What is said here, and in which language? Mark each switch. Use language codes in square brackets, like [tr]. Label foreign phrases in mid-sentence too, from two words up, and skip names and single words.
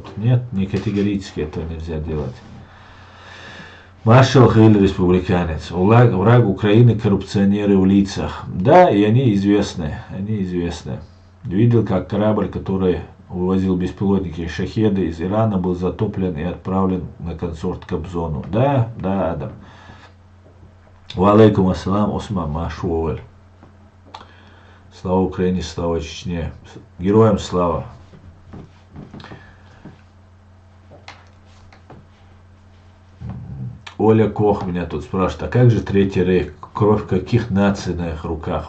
[ru] Нет, не категорически этого нельзя делать. Маршал Хилл, республиканец. Враг Украины, коррупционеры в лицах. Да, и они известны. Они известны. Видел, как корабль, который вывозил беспилотники и шахеды из Ирана, был затоплен и отправлен на консорт Кобзону. Да, да, Адам. [ar] وعليكم السلام, Осман Машуэль. [ru] Слава Украине, слава Чечне. Героям слава. Оля Кох меня тут спрашивает, а как же Третий Рейх? Кровь каких наций на их руках?